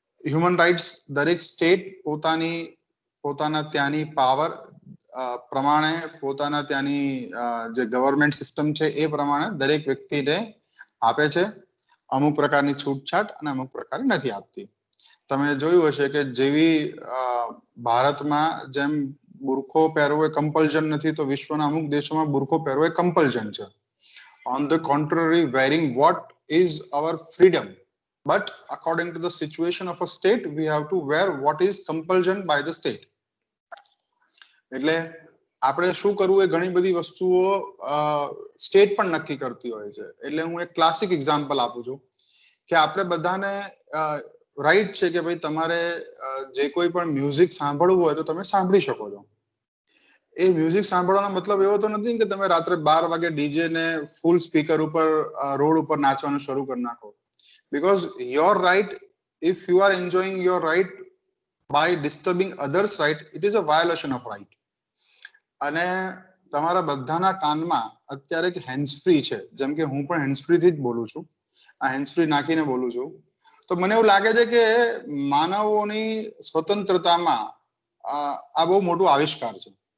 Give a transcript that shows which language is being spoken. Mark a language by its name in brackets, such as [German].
[Gujarati] Human rights દરેક state પોતાના ત્યાંની પાવર પ્રમાણે, પોતાના ત્યાંની જે ગવર્મેન્ટ સિસ્ટમ છે એ પ્રમાણે દરેક વ્યક્તિને આપે છે. અમુક પ્રકારની છૂટછાટ અને અમુક પ્રકારની નથી આપતી. તમે જોયું હશે કે જેવી ભારતમાં જેમ બુરખો પહેરવો એ કમ્પલ્શન નથી, તો વિશ્વના અમુક દેશોમાં બુરખો પહેરવો એ કમ્પલ્શન છે. [English] On the contrary, wearing what is our freedom, but according to the situation of a state we have to wear what is compulsion by the state. [Gujarati] એટલે આપણે શું કરવું એ ઘણી બધી વસ્તુઓ સ્ટેટ પણ નક્કી કરતી હોય છે. એટલે હું એક ક્લાસિક એક્ઝામ્પલ આપું છું કે આપણે બધાને રાઈટ છે કે ભાઈ તમારે જે કોઈ પણ મ્યુઝિક સાંભળવું હોય તો તમે સાંભળી શકો છો. એ મ્યુઝિક સાંભળવાનો મતલબ એવો તો નથી કે તમે રાત્રે 12 વાગે ડીજે ને ફૂલ સ્પીકર ઉપર રોડ ઉપર નાચવાનું શરૂ કરી નાખો. [English] Because your right, if you are enjoying your right by disturbing others' right, it is a violation of right. [Gujarati] અને તમારા બધાના કાનમાં અત્યારે એક હેન્ડ્સ ફ્રી છે, જેમ કે હું પણ હેન્ડ્સ ફ્રી થી જ બોલું છું. આ હેન્ડ્સ ફ્રી નાખીને બોલું છું. તો મને એવું લાગે છે કે માનવોની સ્વતંત્રતામાં આ બહુ મોટું આવિષ્કાર છે.